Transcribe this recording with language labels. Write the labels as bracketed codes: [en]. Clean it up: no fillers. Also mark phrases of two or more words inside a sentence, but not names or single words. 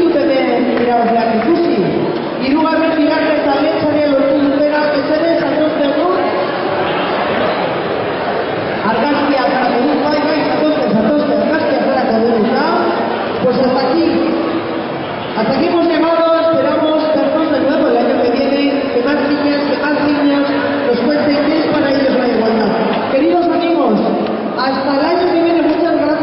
[eu] irabazleak ikusi. Hirugarren bigarren eta lehen saria lortu dutena, mesedez, zatoztegu. Argazkia zarako dut, bai, zatozte, argazkia zarako dut, [es] ¿no? Pues hasta aquí hemos llegado, esperamos vernos de nuevo el año que viene, que más niños nos cuenten qué es para ellos la igualdad. Queridos amigos, hasta el año que viene, muchas